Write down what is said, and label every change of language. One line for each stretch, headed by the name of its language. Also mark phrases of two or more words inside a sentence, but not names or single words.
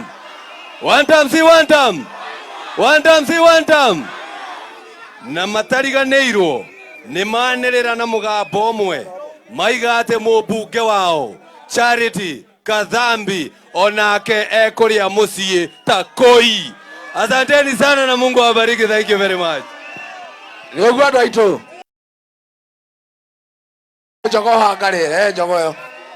English: One term.
Kikuyu: Na matariganĩirwo nĩ manĩrĩra na mũgambo ũmwe maiga atĩ mũmbunge wao Charity Kadhambi onake ekũrĩa mũciĩ ta koi.
Swahili: Asanteni sana na Mungu awabariki.
English: Thank you very much.
Kikuyu: Nĩguo andũ aitũ. Njogo hangarĩre, njogo yo.